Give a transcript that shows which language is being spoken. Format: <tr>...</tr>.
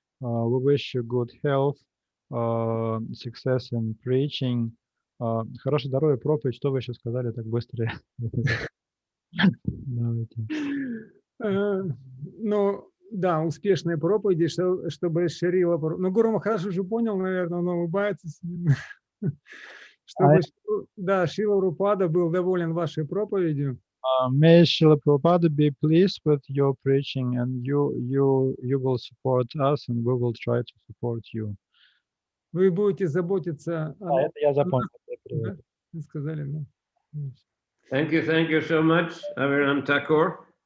<en>We wish you good health, success in preaching.</en> <ru>Хорошее здоровье, проповедь. Что вы еще сказали так быстро? Давайте. Ну, да, успешные проповеди, чтобы Шрила... Ну, Гуру Махарадж уже понял, наверное, он улыбается. Чтобы, да, Шрила Прабхупада был доволен вашей проповедью.</ru> <en>May Srila Prabhupada be pleased with your preaching, and you will support us, and we will try to support you.</en> <ru>Вы будете заботиться о... Это я запомнил. Да, вы сказали, да.</ru> <en>Thank you so much, Aviram Thakur.</en>